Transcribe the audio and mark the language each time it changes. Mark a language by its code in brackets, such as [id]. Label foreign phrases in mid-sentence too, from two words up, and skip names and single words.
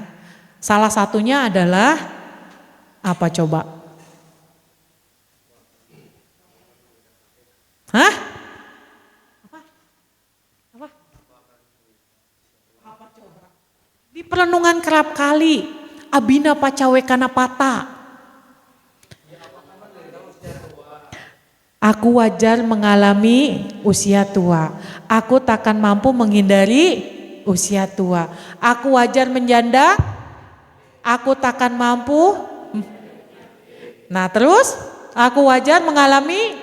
[id] Salah satunya adalah apa coba? Hah? Apa coba? Di perenungan kerap kali, [pi] abina pacawekana pata. [id] Aku wajar mengalami usia tua. Aku takkan mampu menghindari usia tua. Aku wajar menjanda. Aku takkan mampu. Nah terus, aku wajar mengalami.